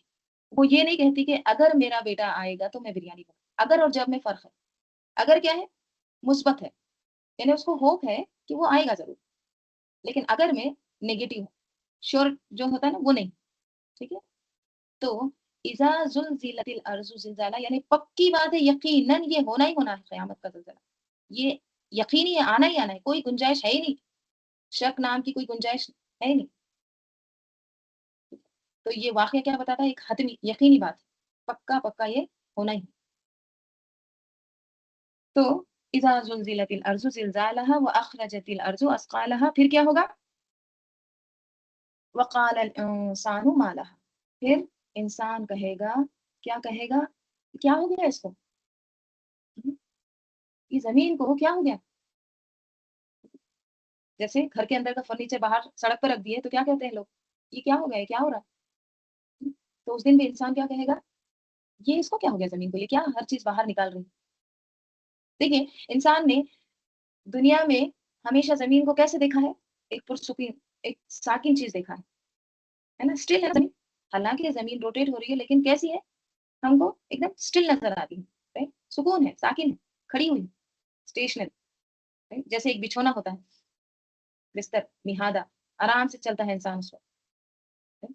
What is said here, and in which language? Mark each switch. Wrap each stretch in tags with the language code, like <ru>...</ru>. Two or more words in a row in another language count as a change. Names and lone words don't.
<hi>वो ये नहीं कहती कि अगर मेरा बेटा आएगा तो मैं बिरयानी बनाऊंगी। अगर और जब में फर्क है। अगर क्या है? मुस्बत है, यानी उसको होप है कि वो आएगा जरूर, लेकिन अगर में नेगेटिव है, श्योर जो होता है ना वो नहीं। ठीक है, तो</hi> <ar>إذا زلزلت الأرض زلزالها</ar> <hi>यानी पक्की बात है, यकीनन ये होना ही होना है कयामत का ज़लज़ला। ये यकीनी है, आना ही आना है, कोई गुंजाइश है ही नहीं, शक नाम की कोई गुंजाइश है ही नहीं। तो ये वाक़या क्या बताता है? एक हतमी यकीनी बात है, पक्का पक्का ये होना ही है। तो</hi> <ar>إذا زلزلت الأرض زلزالها وأخرجت الأرض أثقالها,</ar> <hi>फिर क्या होगा?</hi> <ar>وقال الإنسان ما لها,</ar> <hi>फिर इंसान कहेगा, क्या कहेगा? क्या हो गया इसको? ये ज़मीन को क्या हो गया? जैसे घर के अंदर का फर्नीचर बाहर सड़क पर रख दिए तो क्या कहते हैं लोग? ये क्या हो गया? ये क्या हो रहा है? तो उस दिन भी इंसान क्या कहेगा? ये इसको क्या हो गया ज़मीन को? ये क्या हर चीज़ बाहर निकाल रही है? देखिए, इंसान ने दुनिया में हमेशा ज़मीन को कैसे देखा है? एक पुरसुकून, एक साकिन चीज़ देखा है ना? स्टिल है ज़मीन, हालांकि ज़मीन रोटेट हो रही है लेकिन कैसी है? हम को एक दम स्टिल नज़र आ रही है, right? सुकून है, साकिन है, खड़ी हुई, स्टेशनरी, right? जैसे एक बिछौना होता है, बिस्तर नहादा, आराम से चलता है इंसान उस वक़्त, right?</hi>